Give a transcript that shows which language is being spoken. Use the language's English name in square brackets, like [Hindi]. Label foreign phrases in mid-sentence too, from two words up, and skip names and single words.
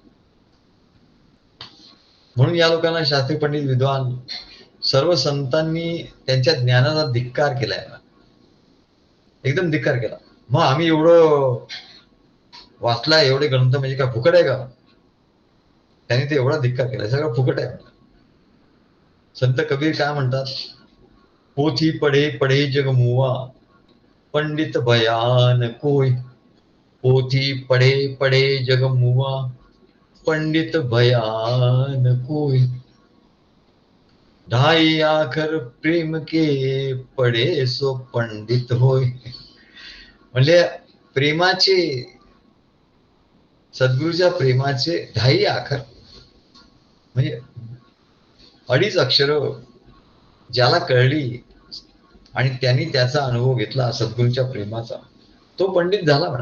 [Marathi] म्हणून या लोकांना शास्त्री पंडित विद्वान सर्व संतांनी त्यांच्या ज्ञानाचा धिक्कार केलाय, एकदम धिक्कार केला. मग आम्ही एवढं वाचलाय, एवढे ग्रंथ म्हणजे काय फुकट आहे का, त्यांनी ते एवढा धिक्कार केला, सगळं फुकट आहे. संत कबीर काय म्हणतात, [Hindi] पोथी पढे पढे जग मुवा, पंडित बयान कोय. पोथी पढे पढे जग मुवा, पंडित बयान कोय. ढाई आखर प्रेम के पढे सो पंडित होय. [Marathi] म्हणजे प्रेमाचे, सद्गुरूच्या प्रेमाचे [Hindi] ढाई आखर [Marathi] म्हणजे 2.5 अक्षर ज्याला कळली आणि त्यांनी त्याचा अनुभव घेतला सद्गुरूच्या प्रेमाचा, तो पंडित झाला म्हणून.